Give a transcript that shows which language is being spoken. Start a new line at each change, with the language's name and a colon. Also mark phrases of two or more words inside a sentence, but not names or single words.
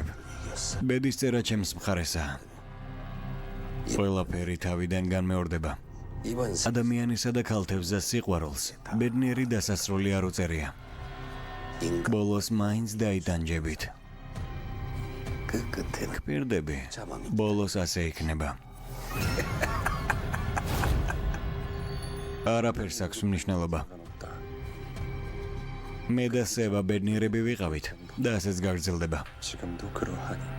Georgian: ბედისწერა ჩემს მხარესაა. ყველაფერი თავიდან განმეორდება.
Korean: 이번
Georgian: ადამიანისა და ქალთევზა სიყვარულს ბედნიერი დასასრული არ უწერია.
Korean: 인간
Georgian: ბოლოს მაინც დაიტანჯებით.
Korean: 그 끝에는
Georgian: პირდები, ბოლოს ასე იქნება. არაფერს აქვს მნიშვნელობა. მე და სევა ბედნიერები ვიყავით და ასეც გაგრძელდება.
Korean: 지금도 그러하니.